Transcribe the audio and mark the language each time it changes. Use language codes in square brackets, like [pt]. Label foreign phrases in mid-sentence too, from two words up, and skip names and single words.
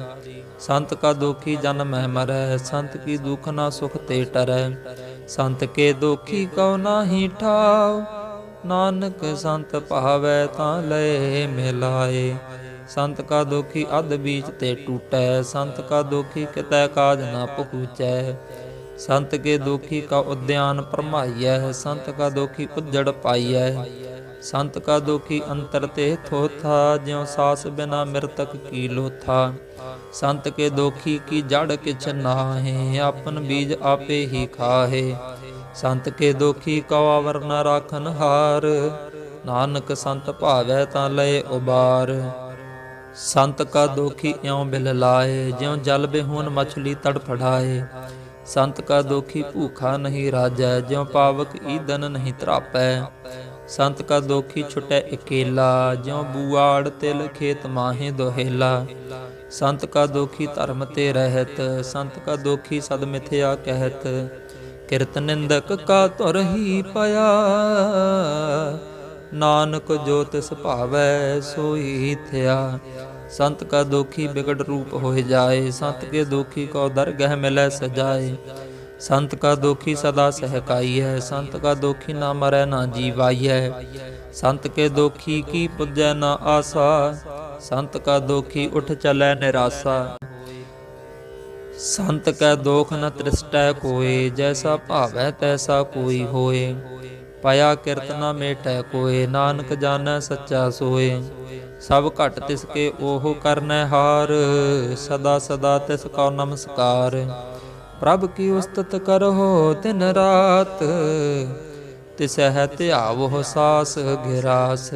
[pa] ਸੰਤ ਕਾ ਦੋਖੀ ਜਨ ਮਹਿ ਮਰੈ, ਸੰਤ ਕੀ ਦੁਖ ਨਾ ਸੁਖ ਤੇ ਟਰੈ। ਸੰਤ ਕੇ ਦੋਖੀ ਕਉ ਨਾਹੀ ਠਾਉ, ਨਾਨਕ ਸੰਤ ਭਾਵੈ ਤਾਂ ਲਏ ਮਿਲਾਏ। ਸੰਤ ਕਾ ਦੋਖੀ ਅਧ ਬੀਚ ਤੇ ਟੂਟੈ, ਸੰਤ ਕਾ ਦੋਖੀ ਕਿਤੈ ਕਾਜ ਨਾ ਪਹੁੰਚੈ। ਸੰਤ ਕੇ ਦੋਖੀ ਕਾ ਉਦਿਆਨ ਪਰਮਾਇਯ, ਸੰਤ ਕਾ ਦੋਖੀ ਉਜੜ ਪਾਇਯ। ਸੰਤ ਕਾ ਦੋਖੀ ਅੰਤਰ ਤੇ ਥੋਥਾ, ਜਿਉ ਸਾਸ ਬਿਨਾ ਮ੍ਰਿਤਕ ਕੀ ਲੋਥਾ। ਸੰਤ ਕੇ ਦੋਖੀ ਕੀ ਜੜ ਕਿਛ ਨਾਹੇ, ਆਪਨ ਬੀਜ ਆਪੇ ਹੀ ਖਾਹੇ। ਸੰਤ ਕੇ ਦੋਖੀ ਕਾ ਆਵਰ ਨ ਰਾਖਨ ਹਾਰ, ਨਾਨਕ ਸੰਤ ਭਾਵੈ ਤਾਂ ਲਯ ਉਬਾਰ। ਸੰਤ ਕਾ ਦੋਖੀ ਇਉਂ ਬਿਲ ਲਾਏ, ਜਿਉ ਜਲ ਬਿਹੂਨ ਮਛਲੀ ਤੜਫੜਾਏ। ਸੰਤ ਕਾ ਦੋਖੀ ਭੂਖਾ ਨਹੀਂ ਰਾਜੈ, ਜਿਉ ਪਾਵਕ ਈਂਧਨ ਨਹੀਂ ਤ੍ਰਾਪੈ। ਸੰਤ ਕਾ ਦੋਖੀ ਛੁਟੈ ਅਕੇਲਾ, ਜਿਉ ਬੁਆੜ ਤਿਲ ਖੇਤ ਮਾਹੇ ਦੋਹੇਲਾ। ਸੰਤ ਕਾ ਦੋਖੀ ਧਰਮ ਤੇ ਰਹਤ, ਸੰਤ ਕਾ ਦੋਖੀ ਸਦ ਮਿਥਿਆ ਕਹਤ। ਕਿਰਤ ਨਿੰਦਕ ਕਾ ਤੁਰ ਹੀ ਪਾਇਆ, ਨਾਨਕ ਜੋ ਤਿਸ ਭਾਵੈ ਸੋਈ ਥਿਆ। ਸੰਤ ਕਾ ਦੋਖੀ ਬਿਗੜ ਰੂਪ ਹੋਏ ਜਾਏ, ਸੰਤ ਕੇ ਦੋਖੀ ਕੋ ਦਰਗਹ ਮਿਲੈ ਸਜਾਏ। ਸੰਤ ਕਾ ਦੋਖੀ ਸਦਾ ਸਹਕਾਈ ਹੈ, ਸੰਤ ਕਾ ਦੋਖੀ ਨਾ ਮਰੈ ਨਾ ਜੀਵਾਈ ਹੈ। ਸੰਤ ਕੇ ਦੋਖੀ ਕੀ ਪੁਜੈ ਨਾ ਆਸਾ, ਸੰਤ ਕਾ ਦੋਖੀ ਉਠ ਚਲੈ ਨਿਰਾਸਾ। ਸੰਤ ਕੈ ਦੋਖ ਨ ਤ੍ਰਿਸਟੈ ਕੋਇ, ਜੈਸਾ ਭਾਵੈ ਤੈਸਾ ਕੋਈ ਹੋਏ। ਪਾਇਆ ਕਿਰਤ ਨ ਮੇਟੈ ਕੋਇ, ਨਾਨਕ ਜਾਨੈ ਸਚਾ ਸੋਏ। ਸਭ ਘਟ ਤਿਸਕੇ ਓਹੋ ਕਰਨੈ ਹਾਰ, ਸਦਾ ਸਦਾ ਤਿਸਕਾ ਨਮਸਕਾਰ। ਪ੍ਰਭ ਕੀ ਉਸਤਤ ਕਰਹੋ ਦਿਨ ਰਾਤ, ਤਿਸਹ ਧਿਆਵੋ ਸਾਸ ਗਿਰਾਸ।